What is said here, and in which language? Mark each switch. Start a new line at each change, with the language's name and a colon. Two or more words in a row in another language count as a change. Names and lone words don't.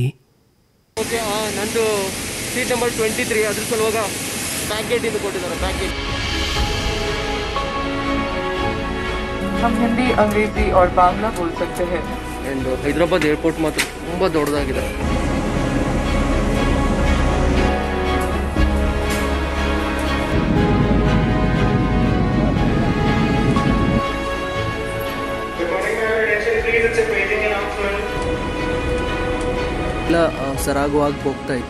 Kannada: ಓಕೆ, ನಂದು
English: seat number
Kannada: 23. ಅದ್ರ ಸಲುವಾಗ ಪ್ಯಾಕೇಜ್ ಇದು ಕೊಟ್ಟಿದ್ದಾರೆ. ಪ್ಯಾಕೇಜ್
Hindi: हम हिंदी, अंग्रेजी और बांग्ला बोल सकते हैं.
Kannada: ಆ್ಯಂಡ್ ಹೈದರಾಬಾದ್ ಏರ್ಪೋರ್ಟ್ ಮಾತ್ರ ತುಂಬ ದೊಡ್ಡದಾಗಿದೆ. ಎಲ್ಲ ಸರಾಗವಾಗಿ ಹೋಗ್ತಾ ಇತ್ತು.